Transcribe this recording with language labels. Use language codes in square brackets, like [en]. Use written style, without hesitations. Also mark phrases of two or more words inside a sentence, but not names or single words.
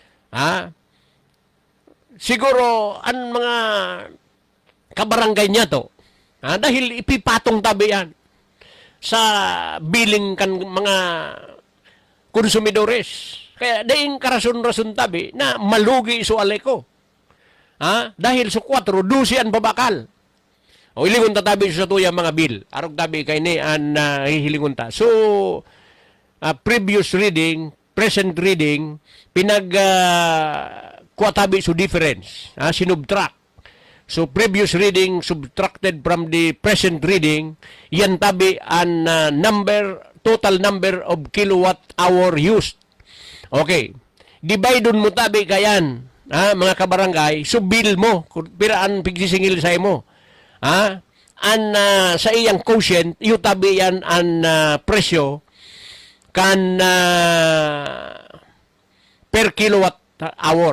[bik] Siguro ang mga kabarangay niya to, dahil ipipatong tabi yan sa billing kan mga konsumidores. Kaya daing karason-rason tabi na malugi iso Aleco. Dahil sa 4, 12 ang babakal. O ilingon ta tabi sa tuya mga bill. Arog tabi kay ni an hihilingon ta. So, [en] previous reading, present reading, [bik] kuatabi so difference. Sinubtract. [en] So, previous reading subtracted from the present reading, [bik] yan tabi ang [en] total number of kilowatt hour used. [bik] Okay. Divide mo tabi kayan, mga kabarangay, so bill mo, piraan pigsisingil sa imo. Sa iyang quotient, yung tabi yan ang presyo kan [en] per kilowatt hour.